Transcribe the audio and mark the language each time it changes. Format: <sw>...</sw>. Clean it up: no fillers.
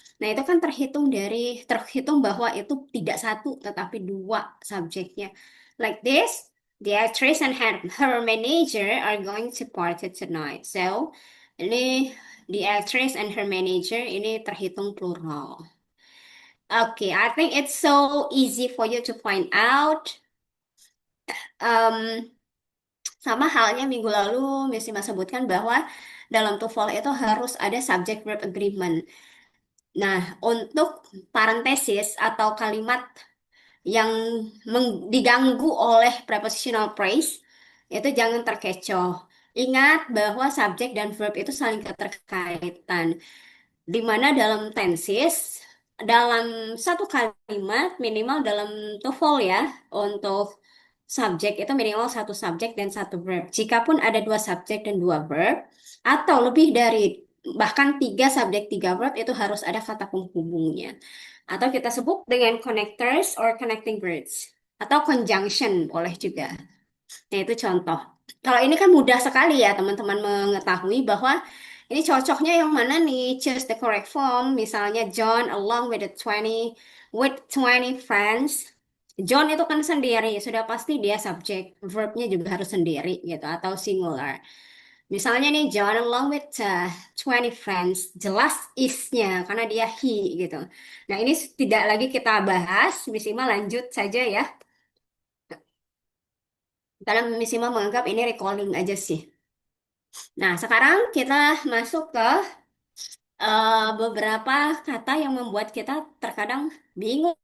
<id>Nah, itu kan terhitung bahwa itu tidak satu tetapi dua subjeknya.</id> <en>Like this, the actress and her manager are going to party tonight.</en> <id>So, ini</id> <en>the actress and her manager</en> <id>ini terhitung plural.</id> <en>Okay, I think it's so easy for you to find out.</en> <id>Um, Sama halnya minggu lalu Miss Sima sebutkan bahwa dalam TOEFL itu harus ada subject verb agreement. Nah, untuk parentesis atau kalimat yang diganggu oleh prepositional phrase, Itu jangan terkecoh. Ingat bahwa subjek dan verb itu saling keterkaitan. Di mana dalam tenses, dalam satu kalimat minimal dalam TOEFL ya, untuk subjek itu minimal satu subjek dan satu verb. Jikapun ada dua subjek dan dua verb, atau lebih dari bahkan tiga subjek tiga verb itu harus ada kata penghubungnya. Atau kita sebut dengan</id> <en>connectors or connecting words.</en> <id>Atau conjunction boleh juga. Nah, itu contoh. Kalau ini kan mudah sekali ya teman-teman mengetahui bahwa ini cocoknya yang mana nih?</id> <en>Choose the correct form. Misalnya John along with the 20 friends.</en> <id>John itu kan sendiri, sudah pasti dia subjek. Verbnya juga harus sendiri gitu atau singular.</id> <en>Misalnya nih John along with 20 friends.</en> <id>Jelas is-nya karena dia he gitu. Nah, ini tidak lagi kita bahas, Misima lanjut saja ya. Karena Misima menganggap ini recalling aja sih. Nah, sekarang kita masuk ke beberapa kata yang membuat kita terkadang bingung.</id>